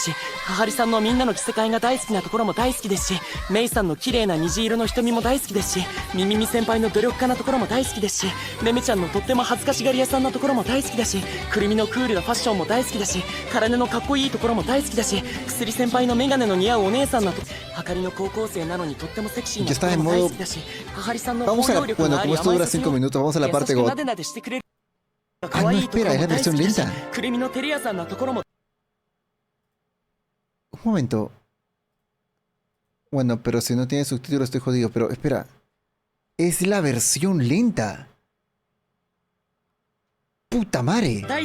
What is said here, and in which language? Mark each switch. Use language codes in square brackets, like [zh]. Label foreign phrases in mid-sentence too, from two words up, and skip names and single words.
[ja] し、ははりさんのみんなの着せ替えが大好きなところも大好きですし、メイさんの綺麗な虹色の瞳も大好きですし、ミミミ先輩の努力家なところも大好きですし、メメちゃんのとっても恥ずかしがり屋さんなところも大好きだし、くるみのクールなファッションも大好きだし、体のかっこいいところも大好きだし、薬先輩のメガネの似合うお姉さんなと、はかりの高校生なのにとってもセクシーなところも大好きだし、ははりさんの包容力のあり [es] Bueno, como esto dura 5 minutos, vamos a la parte God. Ah, no, espera, es la versión lenta. Un momento. Bueno, pero si no tiene subtítulos estoy jodido, pero espera. Es la versión lenta. ¡Puta madre!